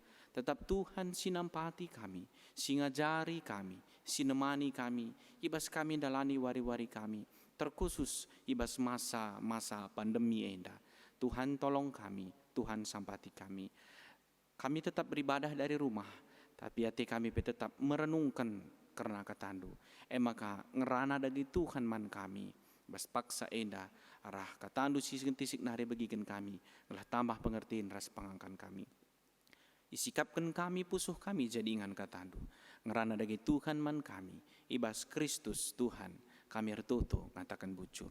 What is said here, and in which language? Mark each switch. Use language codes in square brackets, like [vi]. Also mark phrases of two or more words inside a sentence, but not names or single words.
[btx] Tetap Tuhan sinampati kami, singajari kami, sinemani kami, ibas kami dalani wari-wari kami. Terkhusus ibas masa pandemi enda. Tuhan tolong kami, Tuhan sampati kami. [id] Kami tetap beribadah dari rumah, tapi hati kami tetap merenungkan karena katandu. [btx] Maka ngerana dari Tuhan man kami. Bas paksa enda arah katandu sisik nari bagikan kami. Ngelah tambah pengertian ras pangangkan kami. Isikapkan kami pusuh kami jadi ingan katandu. Ngerana dari Tuhan man kami. Ibas Kristus Tuhan kami ertutu ngatakan bujur.